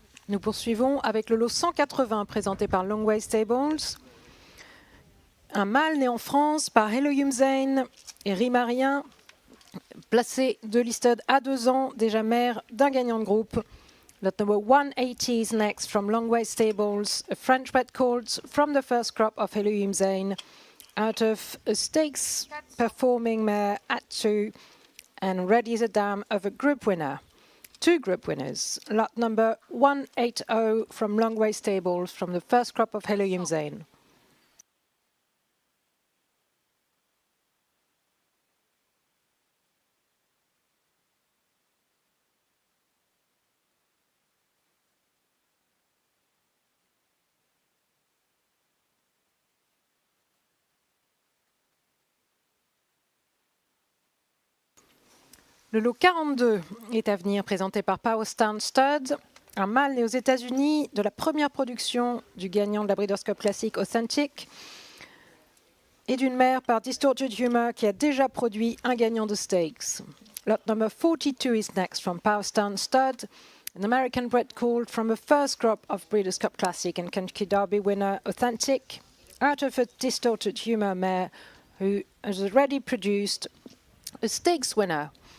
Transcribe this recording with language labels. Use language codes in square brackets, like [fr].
[fr] Nous poursuivons avec le lot 180 présenté par Longway Stables. Un mâle né en France par Hello Zane et Rimarien, placé de listed à 2 ans, déjà mère d'un gagnant de groupe. [en] Lot number 180 is next from Longway Stables, a French bred colt from the first crop of Hello Zane, out of a stakes performing mare at 2 and ready as a dam of a group winner. 2 group winners. Lot number 180 from Longway Stables from the first crop of Hello Zane. [fr] Le lot 42 est à venir, présenté par Powerstown Stud, un mâle né aux États-Unis de la première production du gagnant de la Breeders' Cup Classic Authentic et d'une mère par Distorted Humor qui a déjà produit un gagnant de stakes. [en] Lot number 42 is next from Powerstown Stud, an American bred colt from a first crop of Breeders' Cup Classic and Kentucky Derby winner Authentic, out of a Distorted Humor mare who has already produced a stakes winner.